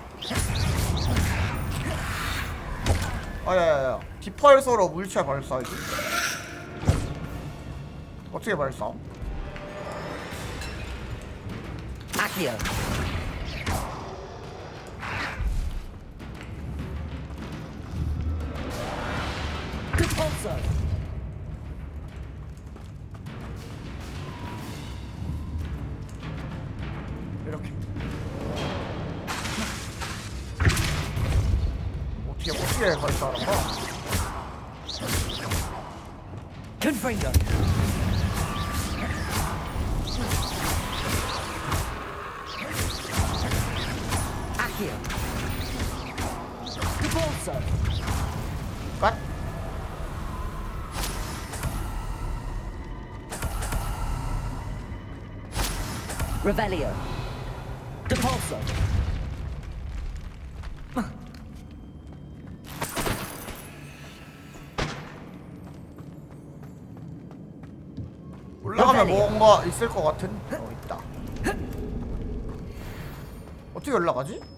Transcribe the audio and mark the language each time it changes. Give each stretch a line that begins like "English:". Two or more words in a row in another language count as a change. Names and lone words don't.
Korean: 아야야야, 디펄서로 물체 발사하지. 어떻게 발사? Accio. Compulso. 이렇게. 어떻게 발사하는 거야? Confringo. Accio. Compulso. What? Revelio. Depulso. 올라가면 뭔가 있을 것 같은? 있다. 어떻게 올라가지?